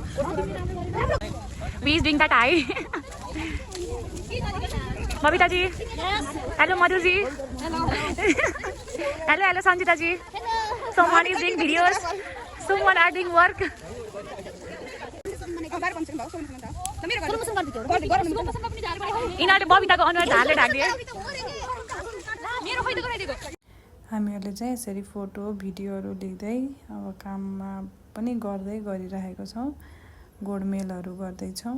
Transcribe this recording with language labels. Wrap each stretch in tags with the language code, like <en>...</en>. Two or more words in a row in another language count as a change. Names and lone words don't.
<en>Please bring that eye. Babita ji. Hello Madhu ji hello hello Sanjita ji someone is doing videos someone are doing work</en> <ne>यिनीहरूले बबिताको अनुहार ढालले ढाकिदिए हामीहरूले चाहिँ यसरी फोटो भिडियोहरू लिँदै अब काममा पनि गर्दै गरिरहेको छौँ गोडमेलहरू गर्दैछौँ</ne>